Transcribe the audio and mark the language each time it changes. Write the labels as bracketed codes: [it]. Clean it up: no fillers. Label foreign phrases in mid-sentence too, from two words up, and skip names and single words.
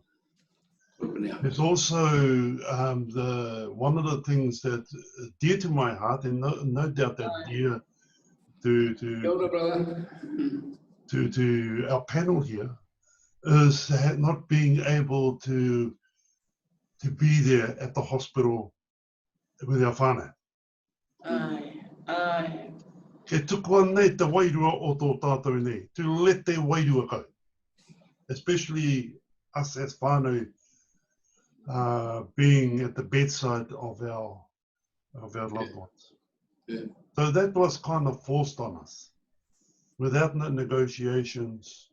[en] There's also one of the things that dear to my heart, and no doubt that dear [mi] Kia ora, [en] brother. to our panel here, is not being able to be there at the hospital with our whānau. Aye. [mi] Ke tukua nei te wairua o tō tātou nei, [en] to let their wairua go. Especially us as whānau being at the bedside of our loved ones. Yeah. So that was kind of forced on us, without no negotiations.